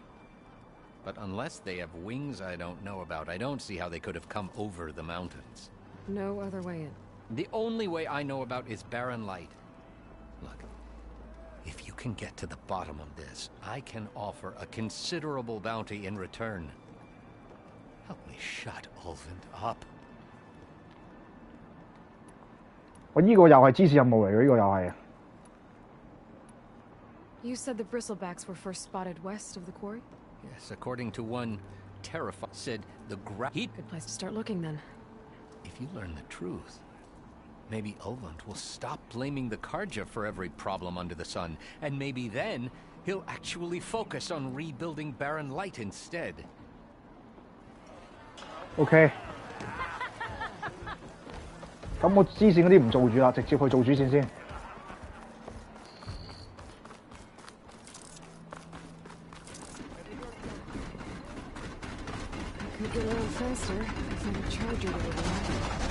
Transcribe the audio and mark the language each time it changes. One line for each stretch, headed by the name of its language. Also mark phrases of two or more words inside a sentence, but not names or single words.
English: But unless they have wings I don't know about, I don't see how they could have come over the mountains. No other way in. The only way I know about is barren light. Look, if you can get to the bottom of this, I can offer a considerable bounty in return. Help me shut Ulvin up.
Cantonese: 我呢個又係支線任務嚟嘅，呢個又係。
English: You said the bristlebacks were first spotted west of the quarry? Yes, according to one terrified said the Good place to start looking then. If you learn the truth, maybe Ulvund will stop blaming the Karja for every problem under the sun, and maybe then he'll actually focus on rebuilding Barren Light instead.
Cantonese: OK。咁我支線嗰啲唔做住啦，直接去做主線先。
English: Could get around faster if I had a charger to overlap.